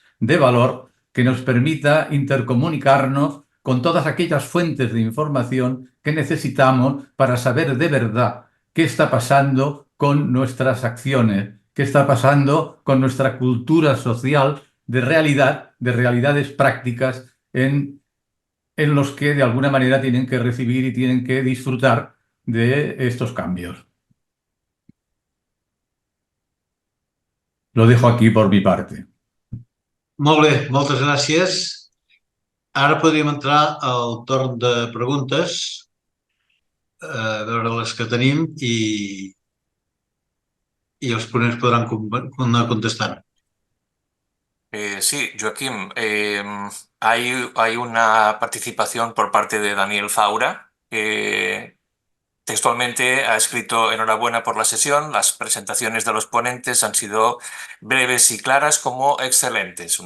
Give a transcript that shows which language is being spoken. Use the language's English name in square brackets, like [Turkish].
[Spanish] de valor que nos permita intercomunicarnos con todas aquellas fuentes de información que necesitamos para saber de verdad qué está pasando con nuestras acciones, qué está pasando con nuestra cultura social de realidades prácticas en los que de alguna manera tienen que recibir y tienen que disfrutar de estos cambios. Lo dejo aquí por mi parte. [Catalan] Molt bé, moltes gràcies. Ara podríem entrar al torn de preguntes, a veure les que tenim i els ponents podran anar contestant. [Spanish] Sí, Joaquim, hay una participación por parte de Daniel Faura, que textualmente ha escrito: enhorabuena por la sesión, las presentaciones de los ponentes han sido breves y claras como excelentes.